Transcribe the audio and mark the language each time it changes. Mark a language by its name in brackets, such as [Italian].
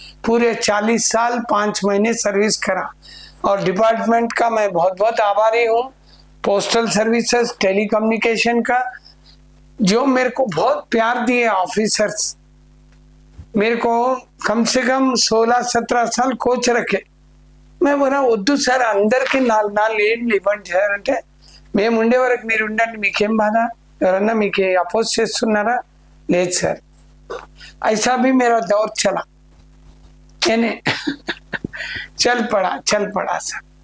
[Hindi] पूरे 40 साल 5 महीने सर्विस करा, और डिपार्टमेंट का मैं बहुत बहुत आभारी हूँ, पोस्टल सर्विसेज, टेलीकम्युनिकेशन का, जो मेरे को बहुत प्यार दिए ऑफिसर्स। मेरे को कम से कम 16-17 साल कोच रखे। मैं बोला वद्दू सर [Telugu] అందరికి నాలుగు ఏళ్ళు ఇవ్వండి సార్ అంటే, మేము ఉండే వరకు మీరు ఉండండి, మీకేం బాధ, ఎవరన్నా మీకు అపోజ్ చేస్తున్నారా? లేదు సార్। [Hindi] ऐसा भी मेरा दौर चला, यानी चल पड़ा सर।